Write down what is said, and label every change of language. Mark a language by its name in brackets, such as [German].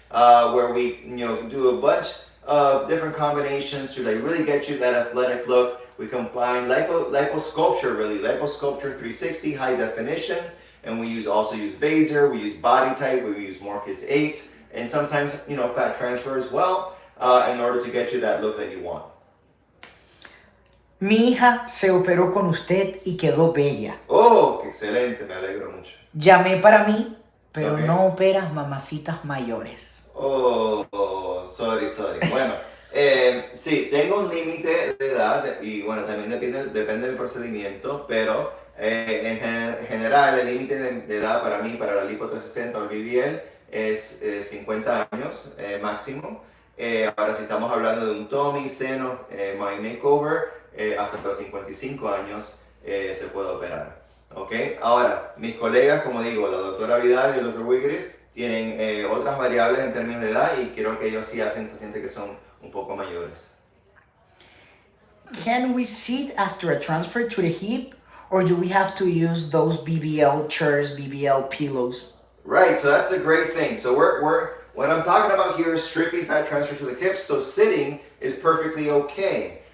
[English] Where we do a bunch of different combinations to really get you that athletic look. We combine liposculpture 360 high definition, and we also use Vaser, we use body type, we use Morpheus 8, and sometimes fat transfer as well, in order to get you that look that you want. [Spanish] Mi hija se operó con usted y quedó bella. Oh, qué excelente, me alegro mucho. Llamé para mí, pero no operas mamacitas mayores. [English] Oh, sorry. [Spanish] Bueno, sí, tengo un límite de edad y bueno, también depende del procedimiento, pero en general el límite de edad para mí, para la Lipo 360 o el BBL, es 50 años máximo. Ahora si estamos hablando de un tummy, seno, my makeover, hasta los 55 años se puede operar. Okay. Ahora, mis colegas, como digo, la doctora Vidal y el doctor Wiggerith, tienen otras variables en términos de edad y creo que ellos sí hacen pacientes que son un poco mayores. [English] Can we sit after a transfer to the hip, or do we have to use those BBL chairs, BBL pillows? Right, so that's the great thing. So what I'm talking about here is strictly fat transfer to the hips, so sitting is perfectly okay.